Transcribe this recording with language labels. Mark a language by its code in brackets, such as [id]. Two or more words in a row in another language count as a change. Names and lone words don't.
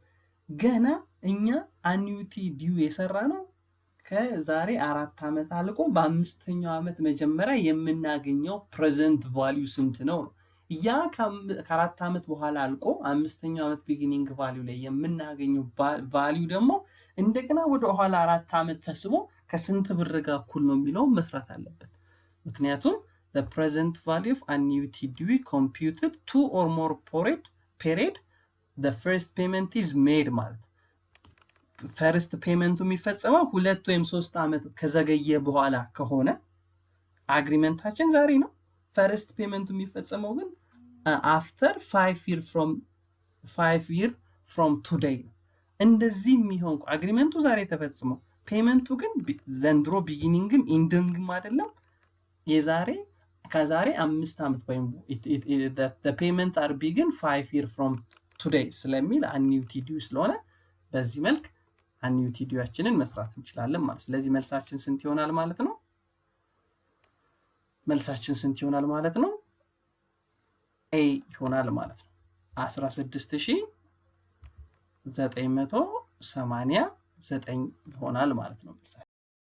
[am] ገና እኛ [en] annuity due [am] የሰራ ነው ከዛሬ 4 ዓመት አልቆ በአምስተኛው ዓመት መጀመሪያ የምናገኘው [en] present value [am] ስንት ነው? ያ ከ4 ዓመት በኋላ አልቆ አምስተኛው ዓመት [en] beginning value [am] ላይ የምናገኘው ቫልዩ ደግሞ እንደገና ወደ ኋላ 4 ዓመት ተስቦ ከስንት ብር ጋር እኩል ነው የሚለውን መስራት አለበት። ምክንያቱም [en] the present value of annuity due computed 2 or more period the first payment is made [am] ማለት ፈርስት ፔመንቱ የሚፈጸመው 2 ወይም 3 ዓመት ከዘገየ በኋላ ከሆነ አግሪመንታችን ዛሬ ነው። ፈርስት ፔመንቱ የሚፈጸመው ግን [en] after 5 year from today [am] ነው። እንደዚህ የሚሆን አግሪመንቱ ዛሬ ተፈጽመው ፔመንቱ ግን ዘንድሮ ቢጊኒንግም ኢንዲንግም አይደለም ከዛሬ 5 ዓመት ወይም [en] the payment are begin 5 year from today [am] ስለሚል [en] annuity due [am] ስለሆነ በዚህ መልክ annuity dueያችንን መስራት እንችላለን ማለት። ስለዚህ መልሳችን ስንት ይሆናል ማለት ነው? መልሳችን ስንት ይሆናል ማለት ነው? A ይሆናል ማለት ነው። 16989 ይሆናል ማለት ነው።